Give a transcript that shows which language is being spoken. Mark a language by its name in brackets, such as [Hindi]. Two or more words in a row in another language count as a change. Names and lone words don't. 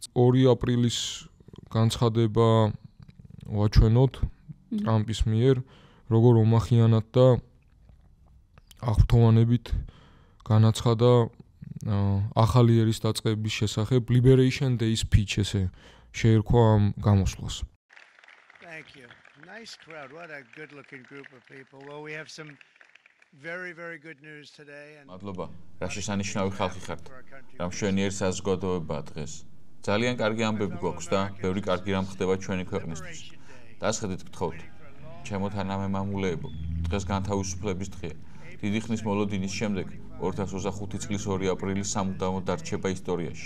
[Georgian] 2 აპრილის განცხადება ვაჩვენოთ ტრამპის მიერ, როგორ ომახიანად და აღფრთოვანებით განაცხადა ახალი ერის დაწყების შესახებ [English] Liberation Day speech [Georgian] ესე შეერქვა ამ გამოსვლას. [English] Thank you. Nice crowd. What a good-looking group of people. Well, we have some very good news today and [Georgian] მადლობა. რა შესანიშნავი ხალხი ხართ. რა მშვენიერი საზოგადოებაა დღეს. ძალიან კარგი ამბები გვაქვს და ბევრი კარგი რამ ხდება ჩვენი ქვეყნისთვის. დასხედით გთხოვთ. ჩემო თანამემამულეებო, დღეს განთავისუფლების დღეა. დიდი ხნის მოლოდინის შემდეგ 2025 წლის 2 აპრილის სამუდამოდ დარჩება ისტორიაში.